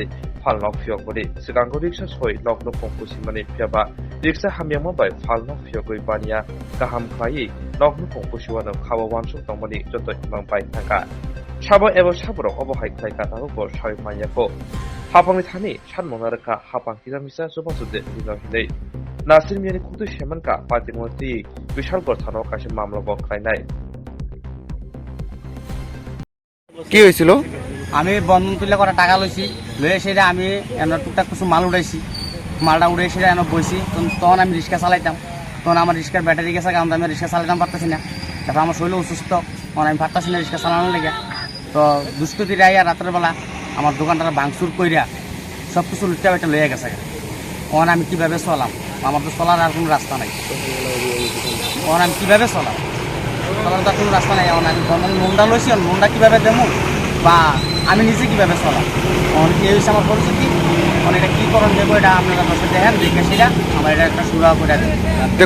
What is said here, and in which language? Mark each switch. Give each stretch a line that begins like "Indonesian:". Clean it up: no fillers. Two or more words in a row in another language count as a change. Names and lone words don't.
Kok Borok: falnok phiyogori sikangko riksha soi lokno kongkusi mani phiyaba riksha hamyangma bai falnok phiyogoi bania kaham khlai lokno kongkusi wano khawa wansuk tongmani joto imang bai thangka Chabo ebo chaborok obo hai khlai ka tarubo shai manyako hapangni thani sanmonaraka hapang kiramisa subasude dino hinei Nasibiyani kukde shaman ka patingoti bishalgor thano kashi mamla bo khlainai
Bangla: কি হয়েছিল? আমি বন্ধন তুলে করা টাকা লইছি লয়ে সেটা আমি টুকটাক কিছু মাল উড়াইছি মালটা উড়ে সেটা বইছি তখন আমি রিক্সা চালাইতাম তখন আমার রিক্সার ব্যাটারি গেছে কারণ আমি রিক্সা চালাইতাম পারতেছি না তারপর আমার শরীর অসুস্থ তখন আমি পারতেছি না রিক্সা চালানোর লেগে তো দুষ্কৃতীরা আইয়া রাত্রেবেলা আমার দোকানটা ভাঙচুর কইরা সব কিছু লুটটা বেটা লইয়া গেছে তখন আমি কীভাবে চলাম আমার তো চলার আর কোনো রাস্তা নাই তখন আমি কীভাবে চলাম চলার তো কোনো রাস্তা নাই এখন আমি বন্ধন লোনটা লইছি লোনটা কীভাবে দেবো বা আমি নিজে কীভাবে চলাম এখন কি হয়েছে আমার পরিস্থিতি এখন এটা কী করণ দেবো এটা আপনারা বসে দেখেন দেখে সেটা আমার এটা একটা সুরাহ করে দেন